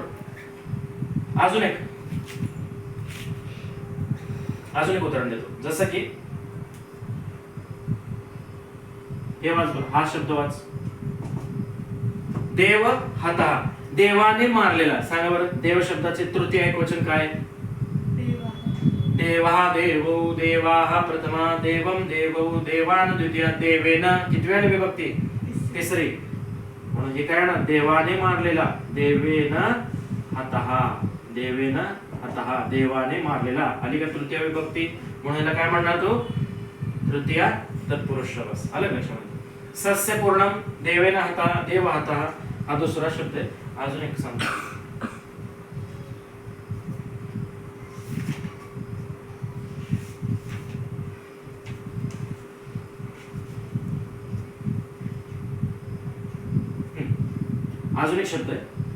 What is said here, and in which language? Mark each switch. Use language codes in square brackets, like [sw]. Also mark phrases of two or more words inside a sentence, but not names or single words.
[mr] अजून एक उदाहरण देतो. जसं की हे वाच, हा शब्द वाच. [sa] देव हता. [mr] देवाने मारलेला. सांगा बरं, देव शब्दाचे तृतीय एकवचन काय? [sa] देवा, देवो, देवाः प्रथमा, देवम, देवौ, देवान द्वितीय, देवेन [mr] किती वेळा विभक्ती? तिसरी. म्हणून हे काय ना? देवाने मारलेला. [sa] देवेन हतः. देवेन हतः. [mr] देवाने मारलेला. आली का तृतीय विभक्ती? म्हणून याला काय म्हणणार तो? तृतीय तत्पुरुष समास. आलं लक्षात? [sa] सस्य पूर्णम, देवेन हतः, देव हतः [mr] हा दुसरा शब्द आहे. अजून एक सांगतो. अजून एक शब्द आहे.